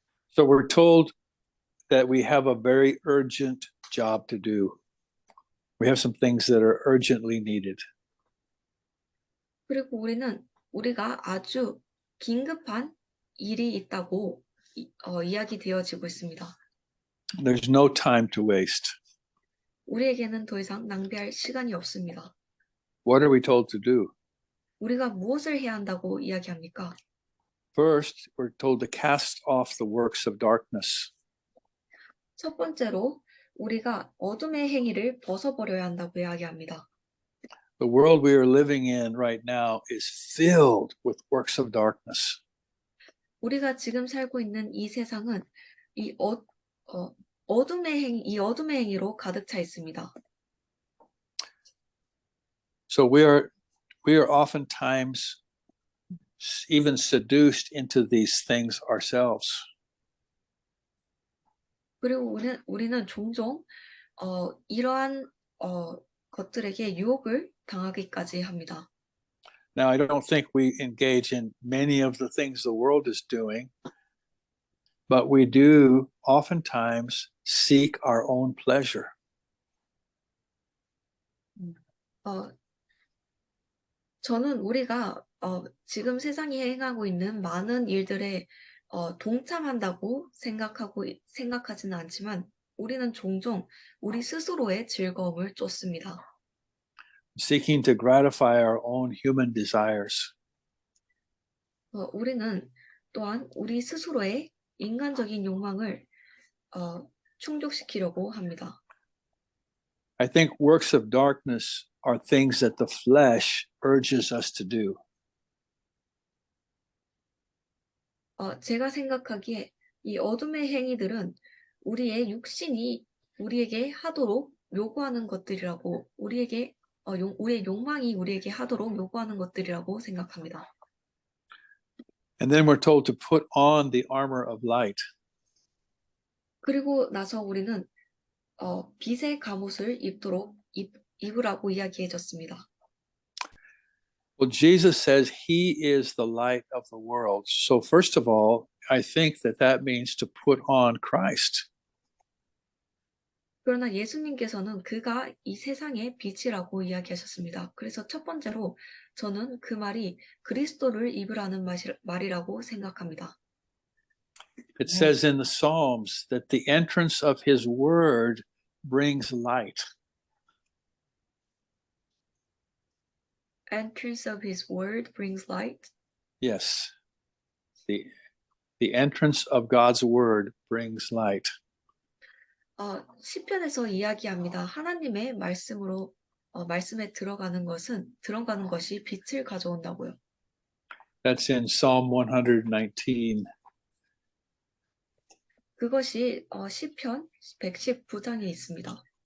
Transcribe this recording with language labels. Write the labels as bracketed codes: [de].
[en] So we're told that we have a very urgent job to do. We have some things that are urgently needed. [ko] 그리고 우리가 아주 긴급한 일이 있다고 이야기되어지고 있습니다. [en] There's no time to waste. [ko] 우리에게는 더 이상 낭비할 시간이 없습니다. [en] What are we told to do? [ko] 우리가 무엇을 해야 한다고 이야기합니까? [en] First, we're told to cast off the works of darkness. [ko] 첫 번째로 우리가 어둠의 행위를 벗어버려야 한다고 이야기합니다. [en] The world we are living in right now is filled with works of darkness. [ko] 우리가 지금 살고 있는 이 세상은 이 어둠의 행위로 가득 차 있습니다. [en] So we are oftentimes even seduced into these things ourselves. [ko] 그리고 우리는 종종 이러한 것들에게 유혹을 당하기까지 합니다. [en] Now, I don't think we engage in many of the things the world is doing, but we do oftentimes seek our own pleasure. [ko] 저는 우리가 지금 세상이 행하고 있는 많은 일들에 동참한다고 생각하지는 않지만 우리는 종종 우리 스스로의 즐거움을 쫓습니다. [en] Seeking to gratify our own human desires. [ko] 우리는 또한 우리 스스로의 인간적인 욕망을 충족시키려고 합니다. [en] I think works of darkness are things that the flesh urges us to do. [ko] 제가 생각하기에 이 어둠의 행위들은 우리의 육신이 우리에게 하도록 요구하는 것들이라고 우리의 욕망이 우리에게 하도록 요구하는 것들이라고 생각합니다. [en] And then we're told to put on the armor of light. [ko] 그리고 나서 우리는 빛의 갑옷을 입으라고 이야기해줬습니다. [en] Well, Jesus says he is the light of the world. So first of all, I think that means to put on Christ. [ko] 그러나 예수님께서는 그가 이 세상의 빛이라고 이야기하셨습니다. 그래서 첫 번째로 저는 그 말이 그리스도를 입으라는 말이라고 생각합니다. [en] It says in the Psalms that the entrance of his word brings light. Entrance of his word brings light. Yes. The entrance of God's word brings light. [ko] 시편에서 이야기합니다. 하나님의 말씀에 들어가는 것이 빛을 가져온다고요. [en] That's in Psalm 119. [ko] 그것이 시편 119장에 있습니다.